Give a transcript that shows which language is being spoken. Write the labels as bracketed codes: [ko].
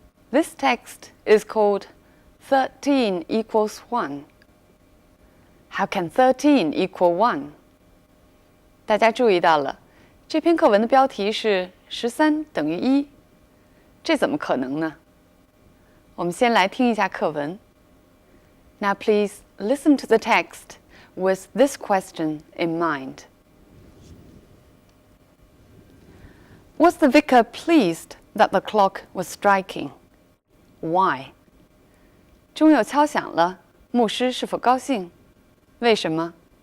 [en] This text is called 13 equals 1. How can 13 equal 1? [zh] 大家注意到了，这篇课文的标题是13等于1，这怎么可能呢？我们先来听一下课文。 [en] Now please listen to the text with this question in mind. Was the vicar pleased that the clock was striking? Why? [zh] 钟又敲响了，牧师是否高兴？为什么？